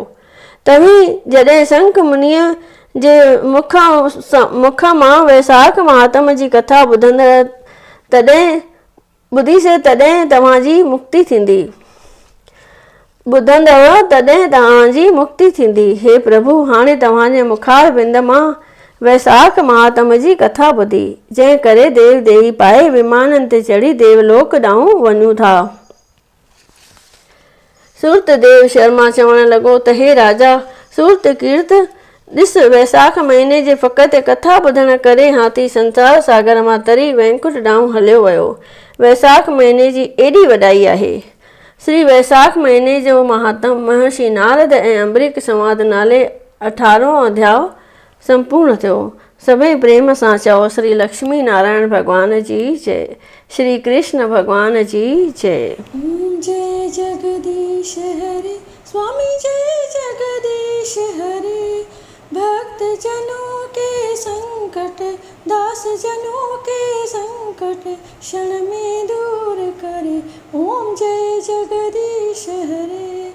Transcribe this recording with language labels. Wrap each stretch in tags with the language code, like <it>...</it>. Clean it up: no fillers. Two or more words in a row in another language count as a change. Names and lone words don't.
<sd>तव्हीं जॾहिं शंख मुनीअ जे मुख मां वैसाख महात्म जी कथा ॿुधीसे तॾहिं तव्हांजी मुक्ति थींदी। हे प्रभु, हाणे तव्हांजे मुखार बिंद मां वैसाख महात्म जी कथा ॿुधी, जंहिं करे देव देही पाए विमाननि ते चढ़ी देवलोक ॾांहुं वञूं था। सूरतदेव शर्मा चवण लॻो त हे राजा सूरतकीर्त, ॾिस, वैसाख महीने जे फ़क़ति कथा ॿुधण करे हाथी संसार सागर मां तरी वैकुंठ ॾांहुं हलियो वियो। वैसाख महीने जी एॾी वॾाई आहे। श्री वैसाख महीने जो महात्म महर्षि नारद ऐं अंबरीक संवाद नाले 18 अध्याय संपूर्ण थियो। सभई प्रेम सां चओ श्री लक्ष्मी नारायण भगवान जी जय, श्री कृष्ण भगवान जी जय।</sd> <hi>जय जग जगदीश हरे, स्वामी जय जगदीश हरे। भक्त जनों के संकट, दास जनों के संकट, क्षण में दूर करे, ओम जय जगदीश हरे।</hi>